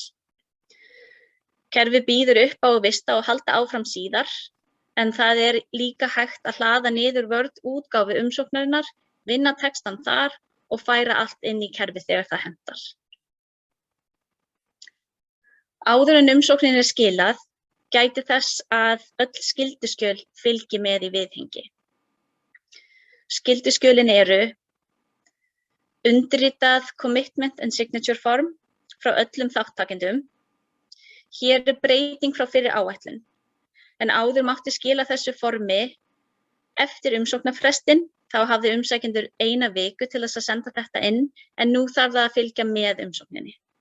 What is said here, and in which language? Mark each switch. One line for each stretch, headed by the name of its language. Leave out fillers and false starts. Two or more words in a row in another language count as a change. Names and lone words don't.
Icelandic: Kerfi býður upp á að vista og halda áfram síðar, en það er líka hægt að hlaða niður Word útgáfu umsóknarinnar, vinna textan þar og færa allt inn í kerfi þegar það hentar. Áður en umsóknin er skilað, gæti þess að öll skylduskjöl fylgi með í viðhengi. Skylduskjölin eru undirritað
English: commitment and signature form
Icelandic: frá öllum þáttakendum. Hér er breyting frá fyrri áætlun, en áður mátti skila þessu formi eftir umsóknarfrestinn, þá hafði umsækjendur 1 viku til þess að senda þetta inn, en nú þarf það að fylgja með umsókninni.